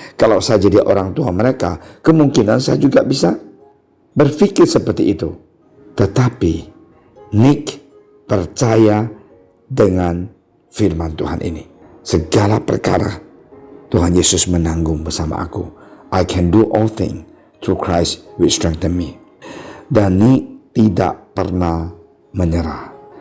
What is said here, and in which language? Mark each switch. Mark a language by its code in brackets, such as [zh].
[id] Kalau saya jadi orang tua mereka, kemungkinan saya juga bisa berpikir seperti itu. Tetapi Nick percaya dengan firman Tuhan ini. Segala perkara Tuhan Yesus menanggung bersama aku. [en] I can do all things through Christ which strengthen me. [id] Dan Nick tidak pernah menyerah.